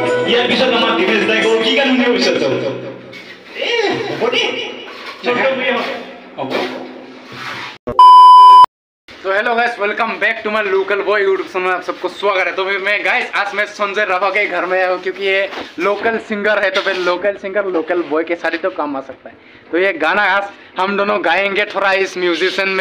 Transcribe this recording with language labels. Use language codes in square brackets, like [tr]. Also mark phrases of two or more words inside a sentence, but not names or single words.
[as] ইয়াৰ পিছত আমাৰ দিনেশ দাই গ'ল কি গান শুনিব বিচাৰিছ হ'ব দে [hi] तो [en] hello guys, welcome back to my Local Boy YouTube channel [hi] में आप सबको स्वागत है। तो मैं गाइस आज मैं संजय राभा के घर में आया हूँ क्योंकि ये [en] local singer [hi] है, तो फिर [en] local singer [hi] लोकल बॉय के साथ ही तो काम आ सकता है। तो ये गाना आज हम दोनों गाएंगे थोड़ा इस म्यूजिशियन में।